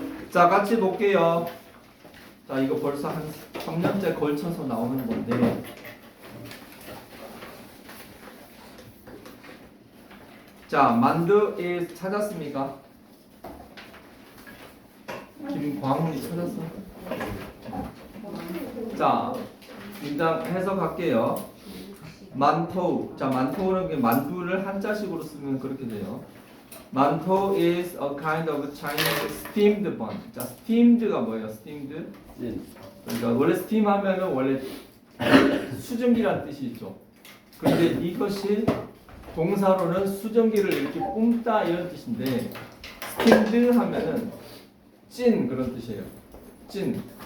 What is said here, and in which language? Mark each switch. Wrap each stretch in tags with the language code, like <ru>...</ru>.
<ko>자 같이 볼게요. 자 이거 벌써 한 3년째 걸쳐서 나오는 건데 자 만두 is 찾았습니까? 김광훈이 찾았어? 자 일단 해석할게요. 만토 자 만토는 만두를 한자식으로 쓰면 그렇게 돼요.</ko> <en>만토 is a kind of Chinese steamed bun.</en> <ko>자 steamed가 뭐예요? steamed 그러니까 원래 steam 하면은 원래 수증기란 뜻이 있죠. 그런데 이것이 동사로는 수증기를 이렇게 뿜다 이런 뜻인데 steamed 하면은 찐 그런 뜻이에요. 찐.</ko>